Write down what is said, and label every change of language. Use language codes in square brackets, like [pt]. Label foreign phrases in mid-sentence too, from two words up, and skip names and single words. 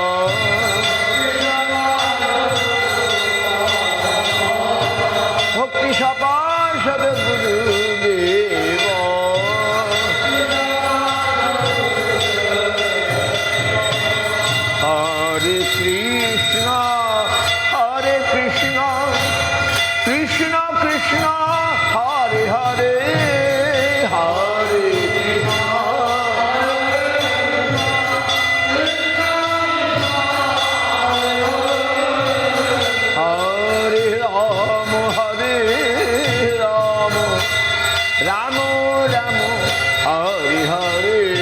[sa] ভক্তি সপার সদ গুরুদেব হরে কৃষ্ণ হরে কৃষ্ণ কৃষ্ণ কৃষ্ণ হরে হরে হরে হরে রাম হরে রাম রাম রাম হরে হরে